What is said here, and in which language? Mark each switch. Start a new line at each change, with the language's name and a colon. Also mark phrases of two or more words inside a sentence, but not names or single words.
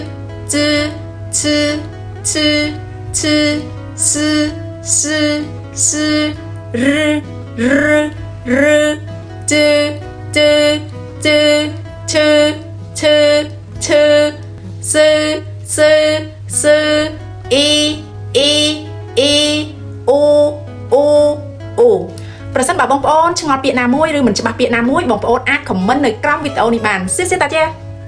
Chinese: 滋吃吃吃思思思日日日嘚嘚嘚吃吃吃思思思一
Khmer: អូប្រសិនបើបងប្អូនឆ្ងល់ពាក្យណាមួយឬមិនច្បាស់ពាក្យណាមួយបងប្អូនអាចខមមិននៅក្រោមវីដេអូនេះបានសិតាចា